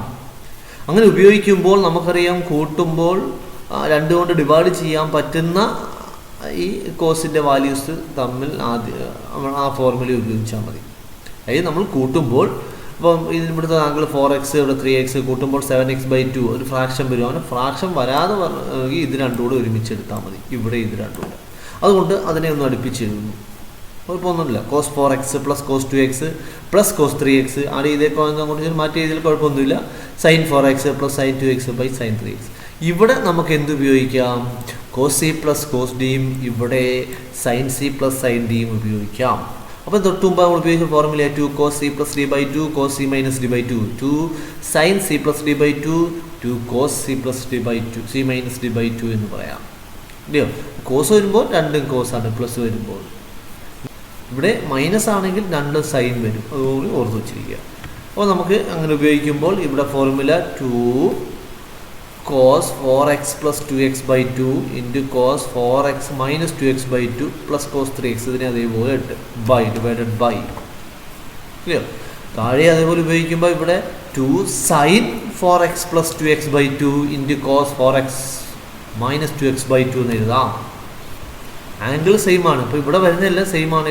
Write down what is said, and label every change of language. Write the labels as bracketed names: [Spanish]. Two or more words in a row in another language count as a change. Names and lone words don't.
[Malayalam] അങ്ങനെ ഉപയോഗിക്കുമ്പോൾ നമുക്കറിയാം കൂട്ടുമ്പോൾ 2 കൊണ്ട് ഡിവൈഡ് ചെയ്യാൻ പറ്റുന്ന ഈ കോസിൻ്റെ വാല്യൂസ് തമ്മിൽ ആ ഫോർമുല ഉപയോഗിച്ചാൽ മതി. അതായത് നമ്മൾ കൂട്ടുമ്പോൾ ഇപ്പം ഇവിടുത്തെ ആംഗിൾ 4x, ഇവിടെ 3x കൂട്ടുമ്പോൾ 7x/2 ഒരു ഫ്രാക്ഷൻ വരും. അങ്ങനെ ഫ്രാക്ഷൻ വരാതെ പറഞ്ഞെങ്കിൽ ഇത് രണ്ടും കൂടെ ഒരുമിച്ച് എടുത്താൽ മതി. ഇവിടെ ഇത് രണ്ടും കൂടെ, അതുകൊണ്ട് അതിനെ ഒന്ന് അടുപ്പിച്ച് എഴുതുന്നു. കുഴപ്പമൊന്നുമില്ല. [English] cos 4x plus cos 2x plus cos 3x ആണ്. [Malayalam] ഇതേക്കോ കൊണ്ട് മാറ്റി എഴുതിയാൽ കുഴപ്പമൊന്നുമില്ല. [English] sin 4x plus sin 2x by sin 3x. [Malayalam] ഇവിടെ നമുക്ക് എന്ത് ഉപയോഗിക്കാം? [English] cos c plus cos dയും ഇവിടെ sin c plus sin dയും ഉപയോഗിക്കാം. [Malayalam] അപ്പോൾ തൊട്ട് മുമ്പ് നമ്മൾ ഉപയോഗിച്ച ഫോർമുല [English] 2 cos c plus d/2 cos c minus d/2 2 sin c plus d/2 2 cos c plus d/2 c minus d/2 [Malayalam] എന്ന് പറയാം. ഇല്ലയോ? കോസ് വരുമ്പോൾ രണ്ടും കോസാണ്, പ്ലസ് വരുമ്പോൾ ഇവിടെ മൈനസ് ആണെങ്കിൽ 2 സൈൻ വരും. അതുകൂടി ഓർത്ത് വെച്ചിരിക്കുക. അപ്പോൾ നമുക്ക് അങ്ങനെ ഉപയോഗിക്കുമ്പോൾ ഇവിടെ ഫോർമുല [English] 2 cos 4x plus 2x/2 into cos 4x minus 2x/2 plus cos 3x [Malayalam] ഇതിനെ അതേപോലെ ഇട്ട് [English] by divided by. [Malayalam] ക്ലിയർ? താഴെ അതേപോലെ ഉപയോഗിക്കുമ്പോൾ ഇവിടെ [English] 2 sin 4x plus 2x/2 into cos 4x minus 2x/2 [Malayalam] എന്ന് എഴുതാം. [English] angle same [Malayalam] ആണ്. ഇപ്പോൾ ഇവിടെ വരുന്നതെല്ലാം സെയിം ആണ്.